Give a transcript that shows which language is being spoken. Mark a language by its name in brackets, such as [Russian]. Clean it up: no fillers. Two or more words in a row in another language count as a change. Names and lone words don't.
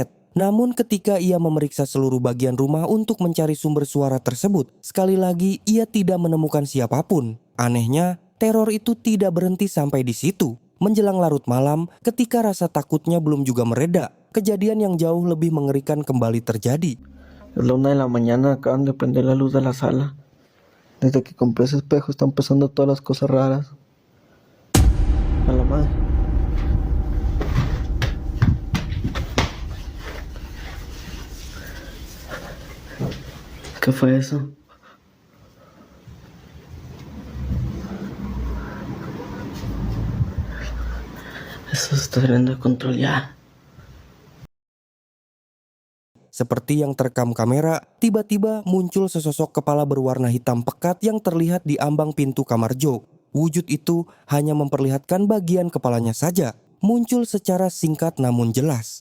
[Indonesian] Namun ketika ia memeriksa seluruh bagian rumah untuk mencari sumber suara tersebut, sekali lagi ia tidak menemukan siapapun. Anehnya, teror itu tidak berhenti sampai di situ. Menjelang larut malam, ketika rasa takutnya belum juga mereda, kejadian yang jauh lebih mengerikan kembali terjadi. [Spanish] Es la 1 de la mañana, acaban de prender la luz de la sala. Desde que compré ese espejo están pasando todas las cosas raras. A la madre. ¿Qué fue eso? Eso se está saliendo de control ya. [Indonesian] Seperti yang terekam kamera, tiba-tiba muncul sesosok kepala berwarna hitam pekat yang terlihat di ambang pintu kamar Joe. Wujud itu hanya memperlihatkan bagian kepalanya saja, muncul secara singkat namun jelas.